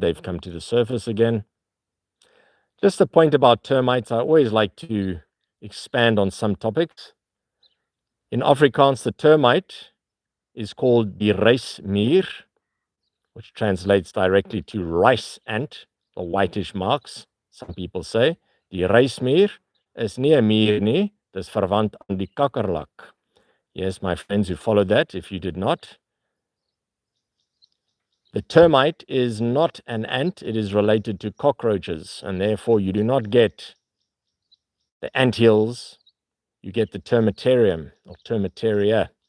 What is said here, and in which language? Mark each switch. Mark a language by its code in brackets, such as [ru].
[en] They've come to the surface again. Just a point about termites, I always like to expand on some topics. In Afrikaans, the termite is called die reismier, which translates directly to rice ant, the whitish marks, some people say. [af] Die reismier is nie 'n mier nie, dis verwant aan die kakkerlak. [en] Yes, my friends who followed that, if you did not. The termite is not an ant, it is related to cockroaches, and therefore you do not get the anthills, you get the termitarium or termitaria.